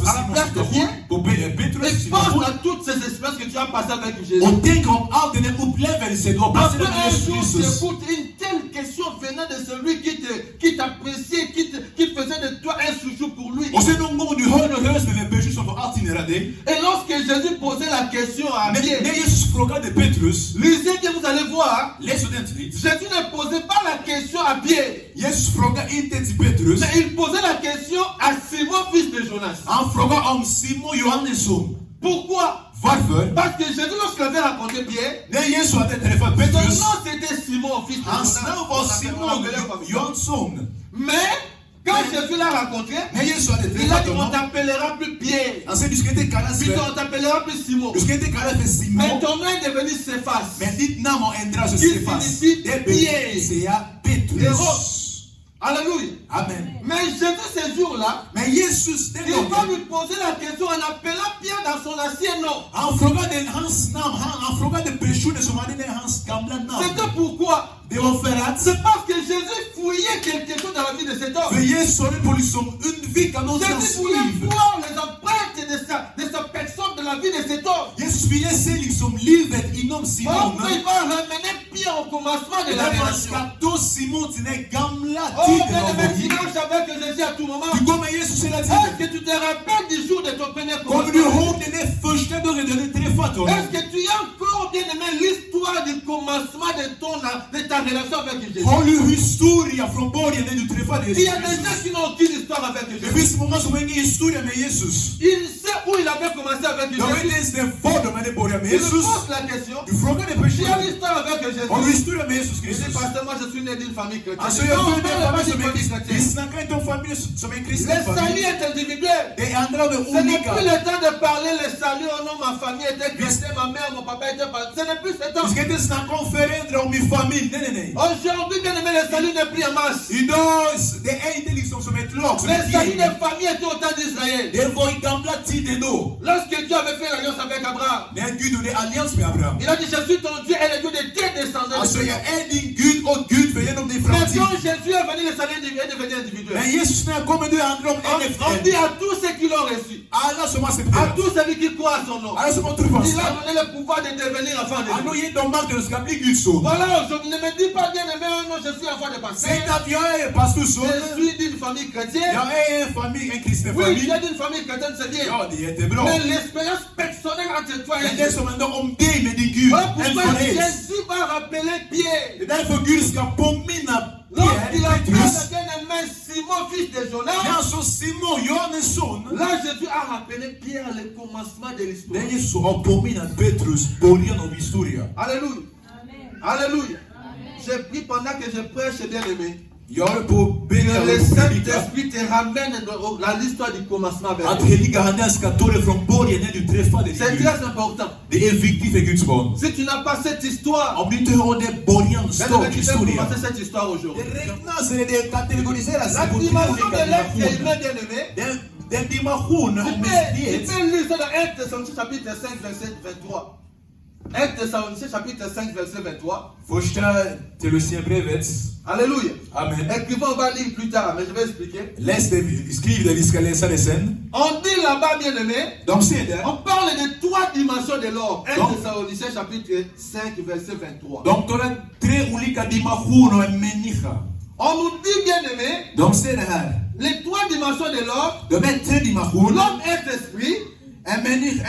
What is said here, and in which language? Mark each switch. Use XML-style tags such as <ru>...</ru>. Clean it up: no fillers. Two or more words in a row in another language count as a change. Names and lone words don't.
<fr>À la</fr> <sv>Simons</sv> <fr>place de</fr> <sv>situation, på Petrus</sv> <fr>et</fr> <sv>situation.</sv> <fr>pense à toutes ces expériences que tu as passées avec Jésus.</fr> <sv>Och tänk om all den här upplevelsen du har</sv> <fr>Parce</fr> <sv>passerat med</sv> <fr>qu'un</fr> <sv>Jesus</sv> <fr>jour, tu</fr> <sv>Kristus.</sv> <fr>écoutes une telle question venant de celui qui t'appréciait, qui faisait de toi un chouchou pour lui.</fr> <sv>Och någon gång du hör rösten med Petrus som får alltid nära dig.</sv> <fr>Et lorsque Jésus posait la question à</fr> <sv>Men</sv> <fr>Pierre,</fr> <sv>när Jesus frågade Petrus,</sv> <fr>lisez que vous allez voir,</fr> <sv>läs ordentligt.</sv> <fr>Jésus ne posait pas la question à Pierre,</fr> <sv>Jesus frågade inte till Petrus.</sv> <fr>mais il posait la question à Simon, fils de Jonas.</fr> <sv>Han frågade om Simon Johannesson.</sv> <fr>Pourquoi?</fr> <sv>Varför?</sv> <fr>Parce que Jésus, lorsqu'il avait rencontré Pierre,</fr> <sv>När Jesus hade träffat</sv> <fr>son</fr> <sv>Petrus,</sv> <fr>nom c'était Simon, fils de</fr> <sv>hans</sv> <fr>Jonas.</fr> <sv>namn var</sv> <fr>On</fr> <sv>Simon</sv> <fr>l'appelait comme ça.</fr> <sv>Johansson.</sv> <fr>Mais quand Jésus l'a rencontré,</fr> <sv>När Jesus hade</sv> <fr>il a</fr> <sv>träffat</sv> <fr>dit on</fr> <sv>honom,</sv> <fr>t'appellera plus Pierre,</fr> <sv>han sa du ska inte kallas</sv> <fr>puis</fr> <sv>för,</sv> <fr>on t'appellera plus Simon.</fr> <sv>du ska inte kallas för</sv> <fr>Mais</fr> <sv>Simon,</sv> <fr>ton nom est devenu Cephas.</fr> <sv>men ditt namn har ändrats till</sv> <fr>Qui</fr> <sv>Sefas.</sv> <fr>signifie</fr> <sv>Det</sv> <fr>Pierre.</fr> <sv>betyder säga Petrus.</sv> <fr>Alléluia. Amen. Mais Jésus ce jour-là,</fr> <sv>Men Jesus den</sv> <fr>il va</fr> <sv>gången,</sv> <fr>lui poser la question en appelant Pierre dans son ancien nom.</fr> <sv>han frågade hans namn, han frågade personen som hade hans gamla namn.</sv> <fr>C'était pourquoi?</fr> <sv>Det var för att,</sv> <fr>C'est parce que Jésus fouillait quelque chose dans la vie de cet homme.</fr> <sv>för Jesus håller på liksom undvika något</sv> <fr>Jésus</fr> <sv>hans</sv> <fr>voulait</fr> <sv>liv.</sv> <fr>voir les empreintes de sa personne dans la vie de cet homme.</fr> <sv>Jesus ville se liksom livet inom Simon.</sv> <fr>Enfin, il va ramener Pierre au commencement de la</fr> <sv>Därför han</sv> <fr>relation.</fr> <sv>ska ta Simon till den gamla</sv> <fr>Oh,</fr> <sv>tiden</sv> <fr>bien</fr> <sv>av</sv> <fr>aimé,</fr> <sv>vår</sv> <fr>tu</fr> <sv>liv.</sv> <fr>marches avec Jésus à tout moment.</fr> <sv>Du går med Jesus hela</sv> <fr>Est-ce</fr> <sv>tiden.</sv> <fr>que tu te rappelles du jour de ton premier</fr> <sv>Kommer du</sv> <fr>commencement?</fr> <sv>ihåg den där första dagen du hade träffat honom?</sv> <fr>Est-ce que tu as encore bien aimé l'histoire du commencement de ta relation avec Jésus?</fr> <sv>Har du historia från början när du träffade</sv> <fr>Il y a</fr> <sv>Jesus?</sv> <fr>des gens qui n'ont aucune histoire avec</fr> <sv>Det</sv> <fr>Jésus.</fr> <sv>finns många som har ingen historia med Jesus.</sv> <fr>Il sait où il avait commencé avec</fr> <sv>Jag vet</sv> <fr>Jésus.</fr> <sv>inte ens var de hade börjat med</sv> <fr>Il me</fr> <sv>Jesus.</sv> <fr>pose la question.</fr> <sv>Du frågade</sv> <fr>Tu as</fr> <sv>personen,</sv> <fr>l'histoire avec Jésus?</fr> <sv>har du historia med Jesus</sv> <fr>Je dis,</fr> <sv>Kristus?</sv> <fr>pasteur, moi je suis né d'une famille chrétienne.</fr> <sv>Alltså jag</sv> <fr>Non,</fr> <sv>födde</sv> <fr>pas</fr> <sv>en</sv> <fr>la</fr> <sv>familj</sv> <fr>famille</fr> <sv>som är kristen. Vi</sv> <fr>chrétienne.</fr> <sv>snackar inte om familj som är en kristen</sv> <fr>Le salut</fr> <sv>familj.</sv> <fr>est individuel.</fr> <sv>Det är andra de</sv> <fr>Ce n'est</fr> <sv>olika.</sv> <fr>plus le temps de parler le salut. Oh non, ma famille était chrétienne, ma mère, mon papa était pas. Ce n'est plus ce temps.</fr> <sv>Vi ska inte snacka om föräldrar och min familj. Nej, nej, nej.</sv> <fr>Aujourd'hui, bien aimé, le salut n'est plus en masse.</fr> <sv>Idag, det är inte liksom som ett lag, som</sv> <fr>Le</fr> <sv>ett</sv> <fr>salut</fr> <sv>gäng.</sv> <fr>des familles était au temps d'Israël.</fr> <sv>Det var i gamla tider då.</sv> <fr>Lorsque Dieu avait fait l'alliance avec Abraham,</fr> <sv>När Gud gjorde allians med Abraham.</sv> <fr>il a dit, je suis ton Dieu et le Dieu de tes descendants.</fr> <sv>Alltså jag är din Gud och Gud för genom din</sv> <fr>Mais</fr> <sv>framtid.</sv> <fr>quand Jésus est venu, le salut est devenu individuel.</fr> <sv>Men Jesus när han kommer, då handlar om en efter</sv> <fr>On</fr> <sv>en.</sv> <fr>dit à tous ceux qui l'ont reçu,</fr> <sv>Alla som har</sv> <fr>à</fr> <sv>accepterat.</sv> <fr>tous ceux qui croient à son nom,</fr> <sv>Alla som har trott på hans</sv> <fr>il a</fr> <sv>namn.</sv> <fr>donné le pouvoir de devenir enfant de</fr> <sv>Han har</sv> <fr>Dieu.</fr> <sv>gett dem makten att ska bli Guds son.</sv> <fr>Voilà, aujourd'hui, ne me dis pas bien aimé, oh non, je suis enfant de pasteur.</fr> <sv>Säg inte att jag är pastorsson.</sv> <fr>Je suis d'une famille chrétienne.</fr> <sv>Jag är en familj, en kristen</sv> <fr>Oui, tu</fr> <sv>familj.</sv> <fr>es d'une famille chrétienne, c'est bien.</fr> <sv>Ja, det är jättebra.</sv> <fr>Mais l'expérience personnelle entre toi et</fr> <sv>Men det</sv> <fr>Dieu.</fr> <sv>som händer om dig med din Gud,</sv> <fr>Voilà</fr> <sv>en</sv> <fr>pourquoi</fr> <sv>för er.</sv> <fr>Jésus va rappeler Pierre.</fr> <sv>Det är därför Gud ska påminna</sv> <fr>Lorsqu'il</fr> <sv>Pierre,</sv> <fr>appelle</fr> <sv>Petrus.</sv> <fr>le bien-aimé Simon, fils de</fr> <sv>När</sv> <fr>Jonas,</fr> <sv>han sa Simon, Johannes son,</sv> <fr>là Jésus a rappelé Pierre le commencement de l'histoire.</fr> <sv>det är Jesus som har påminnat Petrus början av historia.</sv> <fr>Alléluia. Alléluia. Je prie pendant que je prêche, bien-aimé.</fr> <sv>Jag håller på att be</sv> <fr>Que le</fr> <sv>dig</sv> <fr>Saint-Esprit te ramène dans l'histoire du commencement avec</fr> <sv>att</sv> <fr>Dieu.</fr> <sv>heliga anden ska ta dig från början när du träffade din</sv> <fr>C'est</fr> <sv>Gud.</sv> <fr>très important.</fr> <sv>Det är viktigt för Guds barn.</sv> <fr>Si tu n'as pas cette histoire,</fr> <sv>Om du inte har det början,</sv> <fr>bien-aimé,</fr> <sv>start,</sv> <fr>tu peux</fr> <sv>historia.</sv> <fr>commencer cette histoire aujourd'hui.</fr> <sv>Det räknas, eller det kategoriseras</sv> <fr>La</fr> <sv>på tre</sv> <fr>dimension</fr> <sv>olika</sv> <fr>de l'être</fr> <sv>dimensioner.</sv> <fr>humain, bien-aimé,</fr> <sv>Den dimension</sv> <fr>tu</fr> <sv>om</sv> <fr>peux</fr> <sv>mänsklighet.</sv> <fr>lire ça dans 1 Thessaloniciens chapitre 5, verset 23. 1 Thessaloniciens chapitre 5, verset 23.</fr> <sv>Första Thessalonicerbrevet.</sv> <fr>Alléluia. Amen. Écrivons, on va lire plus tard, mais je vais expliquer.</fr> <sv>Läs det, skriv det, vi ska läsa det sen.</sv> <fr>On dit là-bas, bien-aimé,</fr> <sv>De ser där.</sv> <fr>on parle de trois dimensions de l'or. 1 Donc- Thessaloniciens chapitre 5, verset 23.</fr> <sv>De talar tre olika dimensioner av en människa.</sv> <fr>On nous dit, bien-aimé,</fr> <sv>De ser det här.</sv> <fr>les trois dimensions de l'or,</fr> <sv>De är tre dimensioner.</sv> <fr>l'homme est esprit,</fr> <sv>En människa</sv>